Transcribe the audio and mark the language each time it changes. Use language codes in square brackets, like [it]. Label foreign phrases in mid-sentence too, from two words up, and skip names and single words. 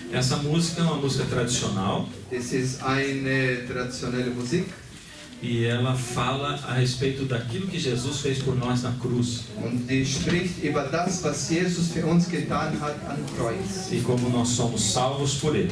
[pt] Essa música é uma música tradicional. [de] Das ist eine traditionelle Musik. [pt] E ela fala a respeito daquilo que Jesus fez por nós na cruz. [de] Und die spricht über das, was Jesus für uns getan hat am Kreuz. [pt] E como nós somos salvos por Ele.